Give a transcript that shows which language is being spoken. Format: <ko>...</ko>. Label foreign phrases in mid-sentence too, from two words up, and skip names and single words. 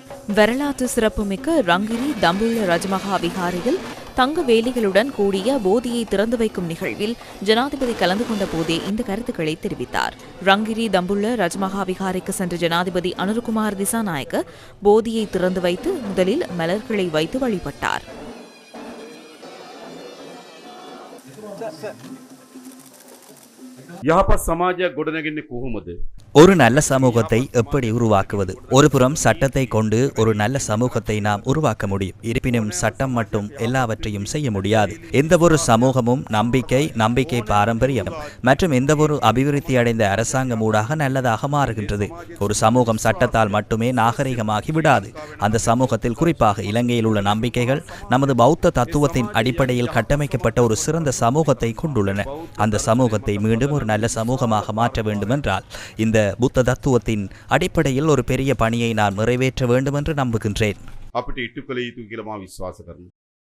<ta>வரலாற்று சிறப்புமிக்க ரங்கிரி தம்புள்ள ரஜமகா விகாரையில் தங்க வேலிகளுடன் கூடிய போதியை திறந்து வைக்கும் நிகழ்வில் ஜனாதிபதி கலந்து கொண்ட போதே இந்த கருத்துக்களை தெரிவித்தார். ரங்கிரி தம்புள்ள ரஜமகா விகாரைக்கு சென்ற ஜனாதிபதி அனுருகுமார் திசாநாயக்க போதியை திறந்து வைத்து முதலில் மலர்களை வைத்து வழிபட்டார்.</ta> <si>යහපත් සමාජයක් ගොඩනැගෙන්නේ කොහොමද?</si> <ta>ஒரு நல்ல சமூகத்தை எப்படி உருவாக்குவது? ஒருபுறம் சட்டத்தை கொண்டு ஒரு நல்ல சமூகத்தை நாம் உருவாக்க முடியும். இருப்பினும் சட்டம் மட்டும் எல்லாவற்றையும் செய்ய முடியாது. எந்த ஒரு சமூகமும் நம்பிக்கை பாரம்பரியம் மற்றும் எந்த ஒரு அபிவிருத்தி அடைந்த அரசாங்கம் ஊடாக நல்லதாக மாறுகின்றது. ஒரு சமூகம் சட்டத்தால் மட்டுமே நாகரிகமாகி விடாது. அந்த சமூகத்தில் குறிப்பாக இலங்கையில் உள்ள நம்பிக்கைகள் நமது பௌத்த தத்துவத்தின் அடிப்படையில் கட்டமைக்கப்பட்ட ஒரு சிறந்த சமூகத்தை கொண்டுள்ளன. அந்த சமூகத்தை மீண்டும் ஒரு நல்ல சமூகமாக மாற்ற வேண்டும் என்றால் இந்த புத்த தத்துவத்தின் அடிப்படையில் ஒரு பெரிய பணியை நான் நிறைவேற்ற வேண்டும் என்று நம்புகின்றேன்.</ta> <si>අපිට ඉටු කළ යුතු කියලා මා විශ්වාස කරනවා.</si>